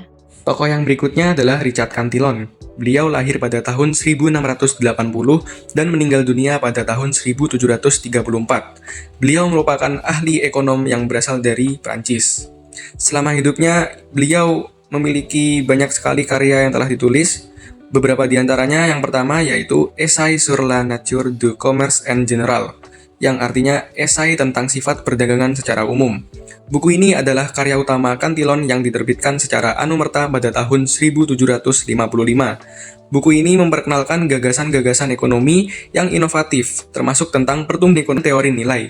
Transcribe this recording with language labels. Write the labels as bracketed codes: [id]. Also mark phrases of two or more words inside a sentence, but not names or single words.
[id] Tokoh yang berikutnya adalah Richard Cantillon. Beliau lahir pada tahun 1680 dan meninggal dunia pada tahun 1734. Beliau merupakan ahli ekonom yang berasal dari Prancis. Selama hidupnya, beliau memiliki banyak sekali karya yang telah ditulis. Beberapa di antaranya yang pertama yaitu [fr] Essai sur la nature du commerce en général, [id] yang artinya esai tentang sifat perdagangan secara umum. Buku ini adalah karya utama Cantillon yang diterbitkan secara anumerta pada tahun 1755. Buku ini memperkenalkan gagasan-gagasan ekonomi yang inovatif, termasuk tentang pertumbuhan teori nilai.